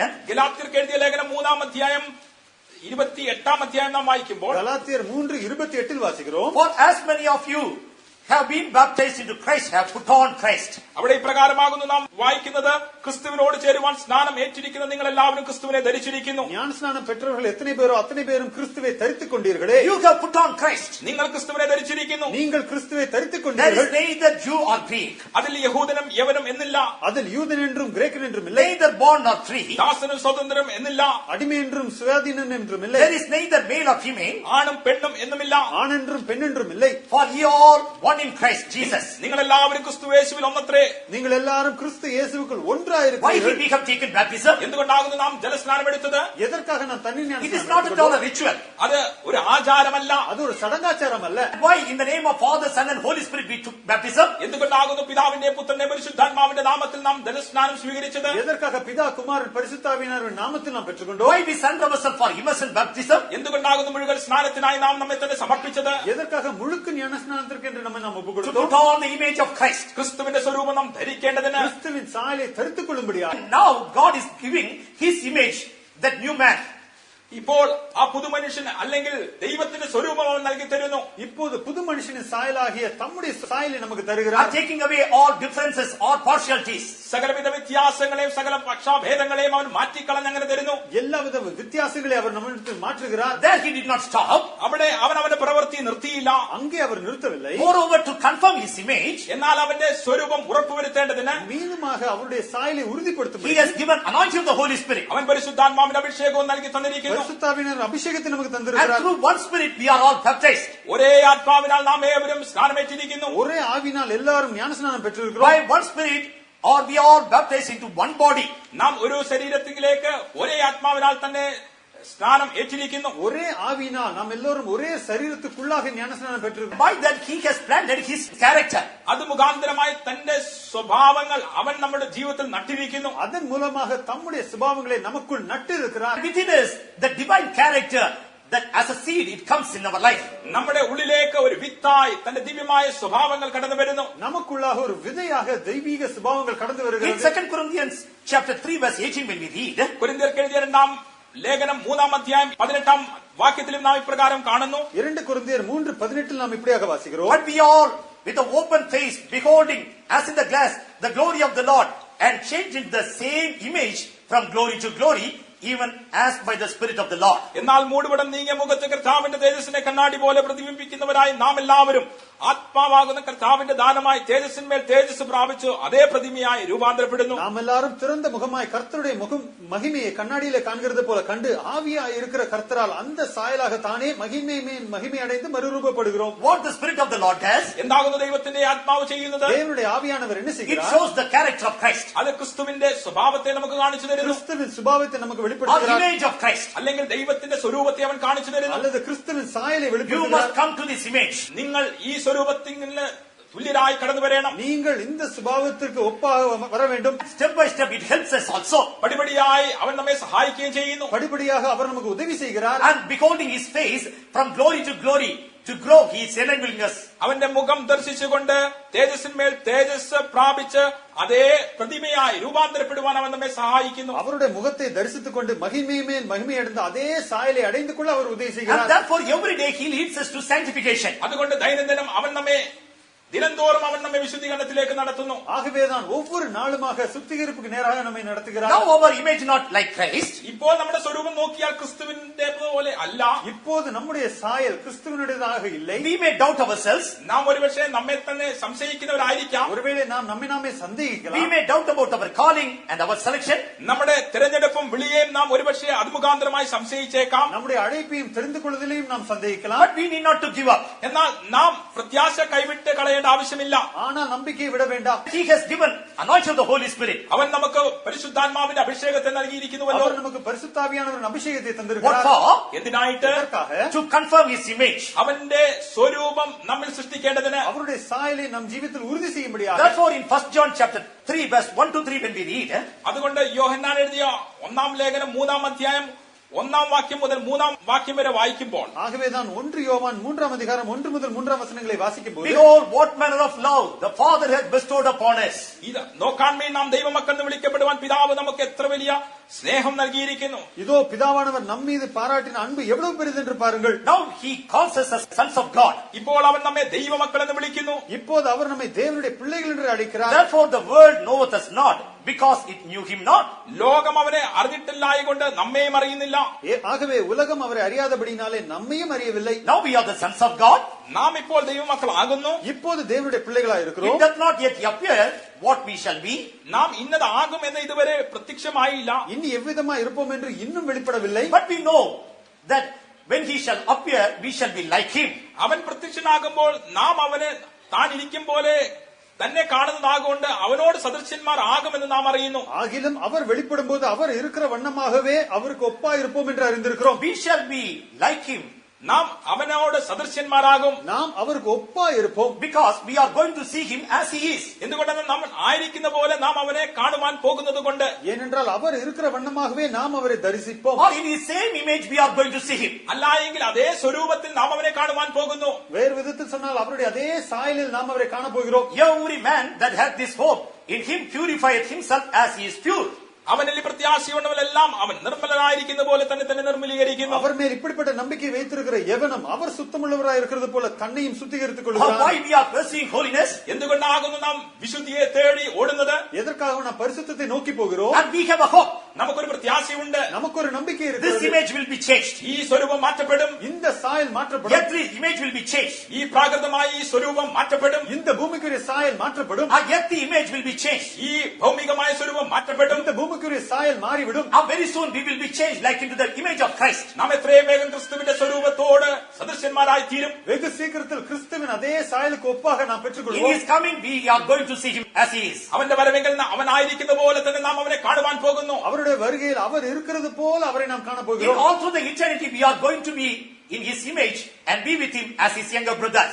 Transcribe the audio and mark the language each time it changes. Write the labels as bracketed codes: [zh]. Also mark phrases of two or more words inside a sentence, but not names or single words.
[ml] ഗലാത്യർക്ക് എഴുതിയ ലേഖനം 3-28 നാം വായിക്കുമ്പോൾ [ta] கலாத்தியர் 3:28 வாசிக்கிறோம். [en] for as many of you have been baptized into Christ have put on Christ. [ml] അവിടെ ഇപ്രകാരമാകുന്നു നാം വായിക്കുന്നത്, ക്രിസ്തുവിനോട് ചേരുവാൻ സ്നാനം ഏറ്റിരിക്കുന്ന നിങ്ങൾ എല്ലാവരും ക്രിസ്തുവിനെ ധരിച്ചിരിക്കുന്നു. [ta] ஞானஸ்நானம் பெற்றவர்கள் எத்தனை பேரோ அத்தனை பேரும் கிறிஸ்துவை தரித்துக் கொண்டீர்களே. [en] You have put on Christ. [ml] നിങ്ങൾ ക്രിസ്തുവിനെ ധരിച്ചിരിക്കുന്നു. [ta] நீங்கள் கிறிஸ்துவை தரித்துக் [en] There is [ta] கொண்டீர்கள். [en] neither Jew or Greek, [ml] അതിൽ യഹൂദനും യവനും എന്നില്ല, [ta] அதில் யூதன் என்றும் கிரேக்கன் என்றும் இல்லை, [en] neither bond nor free. [ml] ദാസനും സ്വതന്ത്രനും എന്നില്ല, [ta] அடிமை என்றும் சுயாதீனன் என்றும் இல்லை, [en] There is neither male or female, [ml] ആണും പെണ്ണും എന്നുമില്ല. [ta] ஆண் என்றும் பெண் என்றும் இல்லை. [en] for ye all one in Christ Jesus. [ml] നിങ്ങൾ എല്ലാവരും ക്രിസ്തു യേശുവിൽ ഒന്നത്രേ. [ta] நீங்கள் எல்லாரும் கிறிஸ்து இயேசுவுக்குள் [en] Why did [ta] ஒன்றாயிருக்கிறீர்கள். [en] we have taken baptism? [ml] എന്തുകൊണ്ടാകുന്നു നാം ജലസ്നാനം എടുത്തത്? [ta] எதற்காக நான் தண்ணீர் [en] It is [ta] ஞானஸ்நானம் [en] not at all a [ta] எடுத்துக்கொண்டோம்? [en] ritual. [ml] അത് ഒരു ആചാരമല്ല. [ta] அது ஒரு சடங்காச்சாரம் அல்ல. [en] Why in the name of Father, Son and Holy Spirit we took baptism? [ml] എന്തുകൊണ്ടാകുന്നു പിതാവിന്റെ പുത്രന്റെ പരിശുദ്ധാത്മാവിന്റെ നാമത്തിൽ നാം ജലസ്നാനം സ്വീകരിച്ചത്? [ta] எதற்காக பிதா குமாரன் பரிசுத்தாவியானவரின் நாமத்தில் நாம் பெற்றுக்கொண்டோம்? [en] Why we send ourselves for immersion baptism? [ml] എന്തുകൊണ്ടാകുന്നു മുഴുവൻ സ്നാനത്തിനായി നാം നമ്മെ തന്നെ സമർപ്പിച്ചത്? [ta] எதற்காக முழுக்க ஞானஸ்நானத்திற்கு என்று நம்மை நாம் [en] To [ta] ஒப்புக் [en] put [ta] கொடுத்தோம்? [en] on the image of Christ. [ml] ക്രിസ്തുവിന്റെ സ്വരൂപം നാം ധരിക്കേണ്ടതിന്. [ta] கிறிஸ்துவின் சாயலை தரித்துக் கொள்ளும்படியாக [en] And now God is giving his image, that new man. [ml] ഇപ്പോൾ ആ പുതുമനുഷ്യൻ അല്ലെങ്കിൽ ദൈവത്തിന്റെ സ്വരൂപം അവൻ നൽകി തരുന്നു. [ta] இப்போது புது மனுஷனின் சாயலாகிய தம்முடைய சாயலை நமக்கு [en] Are [ta] தருகிறார். [en] taking away all differences or partialities. [ml] സകലവിധ വ്യത്യാസങ്ങളെയും സകല പക്ഷാഭേദങ്ങളെയും അവൻ മാറ്റിക്കളഞ്ഞ് അങ്ങനെ തരുന്നു. [ta] எல்லாவித வித்தியாசங்களை அவர் நம்மிடத்தில் மாற்றுகிறார். [en] There he did not stop. [ml] അവിടെ അവൻ അവന്റെ പ്രവൃത്തി നിർത്തിയില്ല. [ta] அங்கே அவர் நிறுத்தவில்லை. [en] Moreover, to confirm his image, [ml] എന്നാൽ അവന്റെ സ്വരൂപം ഉറപ്പുവരുത്തേണ്ടതിന് [ta] மீண்டுமாக அவருடைய சாயலை உறுதிப்படுத்தும் [en] he has given anointing of the Holy Spirit. [ml] അവൻ പരിശുദ്ധാത്മാവിന്റെ അഭിഷേകവും നൽകി തന്നിരിക്കുന്നു. [ta] பரிசுத்தாவினர் அபிஷேகத்தை நமக்கு [en] And [ta] தந்திருக்கிறார். [en] through one Spirit we are all baptized. [ml] ഒരേ ആത്മാവിനാൽ നാം ഏവരും സ്നാനമേറ്റിരിക്കുന്നു. [ta] ஒரே ஆவினால் எல்லாரும் ஞானஸ்நானம் பெற்றிருக்கிறோம். [en] By one Spirit or we are all baptized into one body. [ml] നാം ഒരു ശരീരത്തിലേക്ക് ഒരേ ആത്മാവിനാൽ തന്നെ സ്നാനം ഏറ്റിരിക്കുന്നു. [ta] ஒரே ஆவினால் நாம் எல்லோரும் ஒரே சரீரத்துக்குள்ளாக ஞானஸ்நானம் பெற்றிருக்கிறோம். [en] By that he has planted his character. [ml] അത് മുഖാന്തരമായി തന്റെ സ്വഭാവങ്ങൾ അവൻ നമ്മുടെ ജീവിതത്തിൽ നട്ടിരിക്കുന്നു. [ta] அதன் மூலமாக தம்முடைய சுபாவங்களை நமக்குள் நட்டு இருக்கிறார். [en] Within us, the divine character that as a seed it comes in our life. [ml] നമ്മുടെ ഉള്ളിലേക്ക് ഒരു വിത്തായി തന്റെ ദിവ്യമായ സ്വഭാവങ്ങൾ കടന്നു വരുന്നു. [ta] நமக்குள்ளாக ஒரு விதையாக தெய்வீக சுபாவங்கள் கடந்து [en] In [ta] வருகிறது. [en] 2 Corinthians chapter 3 verse 18 when we read, [ml] കൊരിന്ത്യർക്ക് എഴുതിയ 2-ാം ലേഖനം 3-ാം വാക്യത്തിലും നാം ഇപ്രകാരം കാണുന്നു. [ta] 2 கொரிந்தியர் 3:18 நாம் இப்படியாக வாசிக்கிறோம். [en] but we all with an open face beholding as in the glass the glory of the Lord and changed into the same image from glory to glory even as by the Spirit of the Lord. [ml] എന്നാൽ മൂടുപടം നീങ്ങിയ മുഖത്ത് കർത്താവിന്റെ തേജസ്സിനെ കണ്ണാടി പോലെ പ്രതിബിംബിക്കുന്നവരായി നാം എല്ലാവരും ആത്മാവാകുന്ന കർത്താവിന്റെ ദാനമായി തേജസ്സിന്മേൽ തേജസ് പ്രാപിച്ചു അതേ പ്രതിമയായി രൂപാന്തരപ്പെടുന്നു. [ta] நாம் எல்லாரும் திறந்த முகமாய் கர்த்தருடைய மகிமையை கண்ணாடியிலே காண்கிறது போல கண்டு ஆவியாய் இருக்கிற கர்த்தரால் அந்த சாயலாக தானே மகிமை அடைந்து மறுரூபப்படுகிறோம். [en] What the Spirit of the Lord does, [ml] എന്താകുന്നു ദൈവത്തിന്റെ ആത്മാവ് ചെയ്യുന്നത്? [ta] தேவனுடைய ஆவியானவர் என்ன [en] it [ta] செய்கிறார்? [en] shows the character of Christ, [ml] അത് ക്രിസ്തുവിന്റെ സ്വഭാവത്തെ നമുക്ക് കാണിച്ചു തരുന്നു. [ta] கிறிஸ்துவின் சுபாவத்தை நமக்கு [en] or [ta] வெளிப்படுத்துகிறார். [en] image of Christ. [ml] അല്ലെങ്കിൽ ദൈവത്തിന്റെ സ്വരൂപത്തെ അവൻ കാണിച്ചു തരുന്നു. [ta] அல்லது கிறிஸ்துவின் சாயலை [en] You must [ta] வெளிப்படுத்துகிறார். [en] come to this image. [ml] നിങ്ങൾ ഈ സ്വരൂപത്തിന് തുല്യരായി കടന്നു വരണം. [ta] நீங்கள் இந்த சுபாவத்திற்கு ஒப்பாக வர வேண்டும். [en] Step by step it helps us also. [ml] പടിപടിയായി അവൻ നമ്മെ സഹായിക്കുകയും ചെയ്യുന്നു. [ta] படிப்படியாக அவர் நமக்கு உதவி செய்கிறார். [en] And beholding his face from glory to glory, to grow, he is enabling us. [ml] അവന്റെ മുഖം ദർശിച്ചുകൊണ്ട് തേജസ്സിന്മേൽ തേജസ് പ്രാപിച്ച് അതേ പ്രതിമയായി രൂപാന്തരപ്പെടുവാൻ അവൻ നമ്മെ സഹായിക്കുന്നു. [ta] அவருடைய முகத்தை தரிசித்துக் கொண்டு மகிமை மேல் மகிமை அடைந்து அதே சாயலை அடைந்து கொள்ள அவர் உதவி [en] And [ta] செய்கிறார். [en] therefore every day he leads us to sanctification. [ml] അതുകൊണ്ട് ദൈനംദിനം അവൻ നമ്മെ ദിനംതോറും അവൻ നമ്മെ വിശുദ്ധീകരണത്തിലേക്ക് നടത്തുന്നു. [ta] ஆகவேதான் ஒவ்வொரு நாளுமாக சுத்திகரிப்புக்கு நேராக நம்மை நடத்துகிறார். [en] Now our image not like Christ. [ml] ഇപ്പോൾ നമ്മുടെ സ്വരൂപം നോക്കിയാൽ ക്രിസ്തുവിന്റെ പോലെ അല്ല. [ta] இப்போது நம்முடைய சாயல் கிறிஸ்துவனுடையதாக இல்லை. [en] We may doubt ourselves. [ml] നാം ഒരുപക്ഷെ നമ്മെ തന്നെ സംശയിക്കുന്നവരായിരിക്കാം. [ta] ஒருவேளை நாம் நம்மை [en] We [ta] சந்தேகிக்கலாம். [en] may doubt about our calling and our selection. [ml] നമ്മുടെ തിരഞ്ഞെടുപ്പും വിളിയെയും നാം ഒരുപക്ഷെ അത് മുഖാന്തരമായി സംശയിച്ചേക്കാം. [ta] நம்முடைய அழைப்பையும் தெரிந்து கொள்வதிலையும் நாம் சந்தேகிக்கலாம். [en] But we need not to give up. [ml] എന്നാൽ നാം പ്രത്യാശ കൈവിട്ട് കളയേണ്ട ആവശ്യമില്ല. [ta] ஆனால் நம்பிக்கையை விட வேண்டாம். [en] He has given anointing of the Holy Spirit. [ml] അവൻ നമുക്ക് പരിശുദ്ധാത്മാവിന്റെ അഭിഷേകത്തെ നൽകിയിരിക്കുന്നുവല്ലോ. [ta] அவர் நமக்கு பரிசுத்தாவியானவரின் அபிஷேகத்தை [en] What [ta] தந்திருக்கிறார். [en] for? [ml] എന്തിനായിട്ട്? [ta] இதற்காக [en] To confirm his image. [ml] അവന്റെ സ്വരൂപം നമ്മിൽ സൃഷ്ടിക്കേണ്ടതിന്. [ta] அவருடைய சாயலை நம் ஜீவித்தில் உறுதி செய்யும்படியாக. [en] Therefore in 1 John chapter 3 verse 1 to 3 when we read, [ml] അതുകൊണ്ട് യോഹന്നാൻ എഴുതിയ 1-ാം ലേഖനം 3-ാം അധ്യായം 1-ാം വാക്യം മുതൽ 3-ാം വാക്യം വരെ വായിക്കുമ്പോൾ, [ta] ஆகவேதான் 1 யோவான் 3-ஆம் அதிகாரம் 1 முதல் 3-ஆம் வசனங்களை வாசிக்கும் போது, [en] behold what manner of love the Father has bestowed upon us. [ml] ഇത് നോക്കാൻമേ നാം ദൈവമക്കളെന്ന് വിളിക്കപ്പെടുവാൻ പിതാവ് നമുക്ക് എത്ര വലിയ സ്നേഹം നൽകിയിരിക്കുന്നു. [ta] இதோ பிதாவானவர் நம் மீது பாராட்டின அன்பு எவ்வளவு பெரிது என்று பாருங்கள். [en] Now he calls us as sons of God. [ml] ഇപ്പോൾ അവൻ നമ്മെ ദൈവമക്കളെന്ന് വിളിക്കുന്നു. [ta] இப்போது அவர் நம்மை தேவனுடைய பிள்ளைகள் என்று அழைக்கிறார். [en] Therefore the world knoweth us not, because it knew him not. [ml] ലോകം അവനെ അറിഞ്ഞിട്ടില്ലായകൊണ്ട് നമ്മെയും അറിയുന്നില്ല. [ta] ஆகவே உலகம் அவரை அறியாதபடினாலே நம்மையும் அறியவில்லை. [en] Now we are the sons of God. [ml] നാം ഇപ്പോൾ ദൈവമക്കളാകുന്നു. [ta] இப்போது தேவனுடைய பிள்ளைகளாய் [en] It [ta] இருக்கிறோம். [en] does not yet appear what we shall be. [ml] നാം ഇന്നതാകും എന്ന് ഇതുവരെ പ്രത്യക്ഷമായില്ല. [ta] இனி எவ்விதமா இருப்போம் என்று இன்னும் வெளிப்படவில்லை. [en] But we know that when he shall appear, we shall be like him. [ml] അവൻ പ്രത്യക്ഷനാകുമ്പോൾ നാം അവനെ താൻ ഇരിക്കും പോലെ തന്നെ കാണുന്നതാകൊണ്ട് അവനോട് സദൃശ്യന്മാർ ആകുമെന്ന് നാം അറിയുന്നു. [ta] ஆகிலும் அவர் வெளிப்படும் போது அவர் இருக்கிற வண்ணமாகவே அவருக்கு ஒப்பா இருப்போம் என்று அறிந்திருக்கிறோம். [en] We shall be like him. [ml] നാം അവനോട് സദൃശ്യന്മാരാകും. [ta] நாம் அவருக்கு ஒப்பா இருப்போம். [en] Because we are going to see him as he is. [ml] എന്തുകൊണ്ടെന്ന് നാം ആയിരിക്കുന്ന പോലെ നാം അവനെ കാണുവാൻ പോകുന്നത് കൊണ്ട്. [ta] ஏனென்றால் அவர் இருக்கிற வண்ணமாகவே நாம் அவரை தரிசிப்போம். [en] Or in his same image we are going to see him. [ml] അല്ലായെങ്കിൽ അതേ സ്വരൂപത്തിൽ നാം അവനെ കാണുവാൻ പോകുന്നു. [ta] வேறு விதத்தில் சொன்னால் அவருடைய அதே சாயலில் நாம் அவரை காண போகிறோம். [en] Every man that hath this hope in him purifieth himself as he is pure. [ml] അവനിൽ പ്രത്യാശയുള്ളവരെല്ലാം അവൻ നിർമ്മലനായിരിക്കുന്ന പോലെ തന്നെ നിർമ്മലീകരിക്കുന്നു. [ta] அவர் மேல் இப்படிப்பட்ட நம்பிக்கை வைத்திருக்கிற எவனும் அவர் சுத்தமுள்ளவராய் இருக்கிறது போல தன்னையும் சுத்திகரித்துக் கொள்கிறார். [en] Why we are pursuing holiness? [ml] എന്തുകൊണ്ടാകുന്നു നാം വിശുദ്ധിയെ തേടി ഓടുന്നത്? [ta] எதற்காக நாம் பரிசுத்தத்தை நோக்கி போகிறோம்? [en] And we have a hope. [ml] നമുക്കൊരു പ്രത്യാശയുണ്ട്. [ta] நமக்கு ஒரு நம்பிக்கை [en] This [ta] இருக்கிறது. [en] image will be changed. [ml] ഈ സ്വരൂപം മാറ്റപ്പെടും. [ta] இந்த சாயல் மாற்றப்படும். [en] Every image will be changed. [ml] ഈ പ്രാകൃതമായ ഈ സ്വരൂപം മാറ്റപ്പെടും. [ta] இந்த பூமிக்குரிய சாயல் மாற்றப்படும். [en] Yet the image will be changed. [ml] ഈ ഭൗമികമായ സ്വരൂപം മാറ്റപ്പെടും. [ta] இந்த பூமிக்குரிய சாயல் மாறிவிடும். [en] Very soon we will be changed like into the image of Christ. [ml] നാം എത്രയും വേഗം ക്രിസ്തുവിന്റെ സ്വരൂപത്തോട് സദൃശ്യന്മാരായി തീരും. [ta] வெகு சீக்கிரத்தில் கிறிஸ்துவின் அதே சாயலுக்கு ஒப்பாக நாம் [en] In [ta] பெற்றுக்கொள்வோம். [en] his coming we are going to see him as he is. [ml] അവന്റെ വരവെങ്കിൽ അവനായിരിക്കുന്ന പോലെ തന്നെ നാം അവനെ കാണുവാൻ പോകുന്നു. [ta] அவருடைய வருகையில் அவர் இருக்கிறது போல அவரை நாம் காண [en] In [ta] போகிறோம். [en] all through the eternity we are going to be in his image and be with him as his younger brothers.